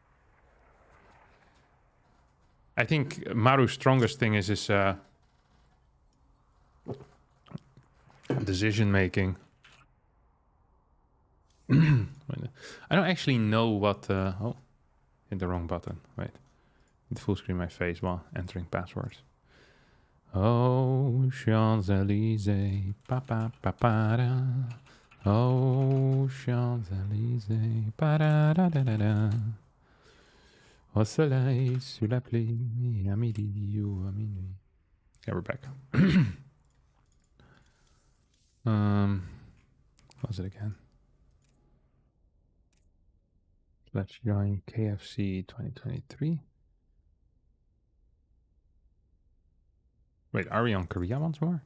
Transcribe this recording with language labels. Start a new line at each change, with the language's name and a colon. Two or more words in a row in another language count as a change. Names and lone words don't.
English: I think Maru's strongest thing is his decision making. I don't actually know what... oh, hit the wrong button. Wait. It full screen my face while entering passwords.
French: Oh, Champs-Élysées. Pa pa pa pa da. Oh, Champs-Élysées. Pa da da da da da. Au soleil, sous la pluie, à midi ou à minuit.
English: Okay, we're back. What was it again? Let's join KFC 2023. Wait, are we on Korea once more?